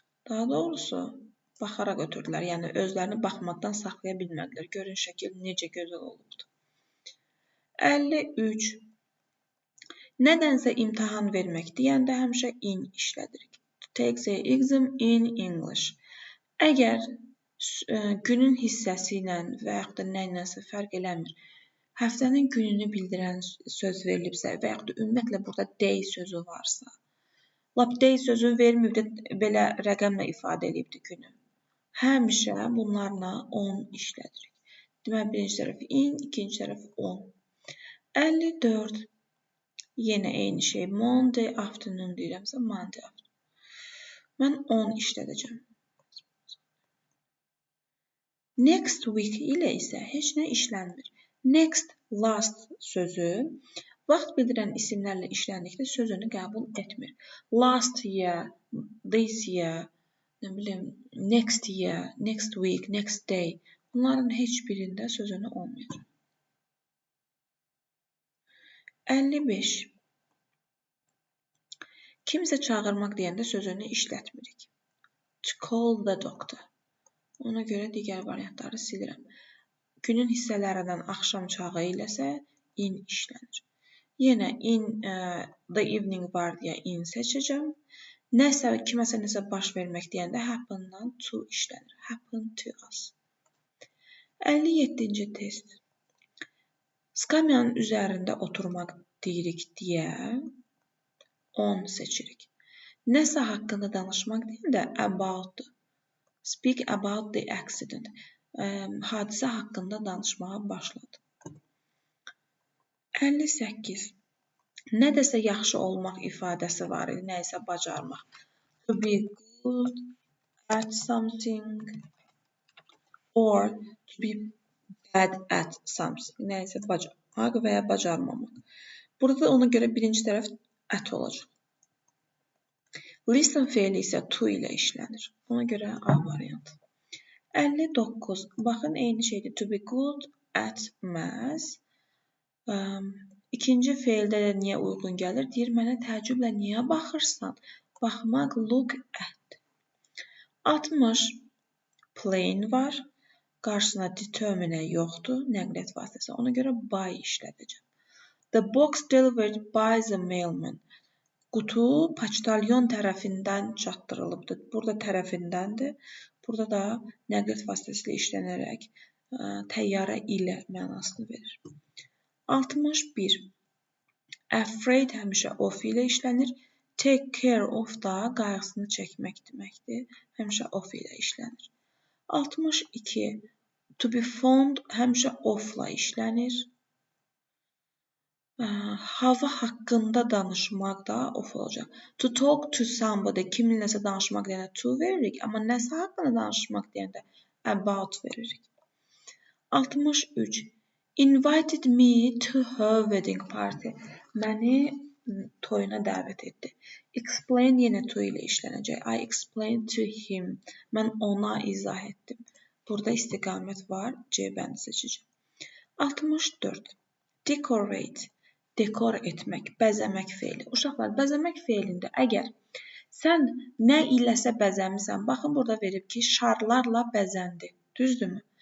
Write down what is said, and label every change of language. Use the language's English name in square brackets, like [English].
[Azerbaijani] Daha doğrusu baxaraq ötürdülər. Yəni özlərini baxmaqdan saxlaya bilmədilər. Görün şəkil necə gözəl olubdu. 53. Nədənsə imtahan vermək deyəndə həmişə in işlədirik. [English] To take the exam in English. [Azerbaijani] Əgər günün hissəsi ilə və yaxud da nə ilənsə fərq eləmir, həftənin gününü bildirən söz verilibsə və yaxud da ümumiyyətlə burada day sözü varsa, lap day sözünü verməyib də belə rəqəmlə ifadə edibdir günü. Həmişə bunlarla on işlədirik. Deməli, birinci tərəf in, ikinci tərəf on. 54. Yenə eyni şey. [English] Monday afternoon [Azerbaijani] deyirəmsə, Monday afternoon. Mən 10 işlədəcəm. Next week ilə isə heç nə işlənmir. Next, last sözü vaxt bildirən isimlərlə işləndikdə söz önü qəbul etmir. [English] Last year, this year, [Azerbaijani] nə bilim, [English] next year, next week, next day. [Azerbaijani] Bunların heç birində söz önü olmayacaq. 55. Kimsə çağırmaq deyəndə söz önü işlətmirik. [English] To call the doctor. [Azerbaijani] Ona görə digər variantları silirəm. Günün hissələrindən axşam çağı iləsə in işlənir. Yenə in the evening var deyə in seçəcəm. Nəsə, kiməsə nəsə baş vermək deyəndə happen-dan to işlənir. [English] Happen to us. [Azerbaijani] 57-ci test. Skamyanın üzərində oturmaq deyirik deyə 10 seçirik. Nəsə haqqında danışmaq deyəndə about. [English] Speak about the accident. [Azerbaijani] Hadisə haqqında danışmağa başladı. 58. Nədəsə yaxşı olmaq ifadəsi var idi, nəyisə bacarmaq. [English] To be good at something or to be bad at something. [Azerbaijani] Nəyisə bacarmaq və ya bacarmamaq. Burada da ona görə birinci tərəf at olacaq. Listen feili isə to ilə işlənir. Ona görə A variantı. 59. Baxın, eyni şeydir. [English] To be good at math. [Azerbaijani] İkinci feildə də niyə uyğun gəlir? Deyir, mənə təəccüblə niyə baxırsan? Baxmaq, look at. 60. Plane var. Qarşısına determine yoxdur. Nəqliyyat vasitəsi. Ona görə by işlədəcəm. [English] The box delivered by the mailman. [Azerbaijani] Qutu poçtalyon tərəfindən çatdırılıbdır. Burada tərəfindəndir. Burada da nəqliyyat vasitəsilə işlənərək təyyarə ilə mənasını verir. 61. Afraid həmişə of ilə işlənir. Take care of da qayğısını çəkmək deməkdir. Həmişə of ilə işlənir. 62. To be fond həmişə of-la işlənir. Hava haqqında danışmaq da of olacaq. [English] To talk to somebody, [Azerbaijani] kiminləsə danışmaq deyəndə to veririk, amma nəsə haqqında danışmaq deyəndə about veririk. 63. [English] Invited me to her wedding party. [Azerbaijani] Məni toyuna dəvət etdi. Explain yenə to ilə işlənəcək. [English] I explained to him. [Azerbaijani] Mən ona izah etdim. Burada istiqamət var. C bəndi seçəcəm. 64. Decorate. Dekor etmək, bəzəmək feili. Uşaqlar, bəzəmək feilində əgər sən nə iləsə bəzəmisən, baxın burada verib ki, şarlarla bəzəndi. Düzdürmü?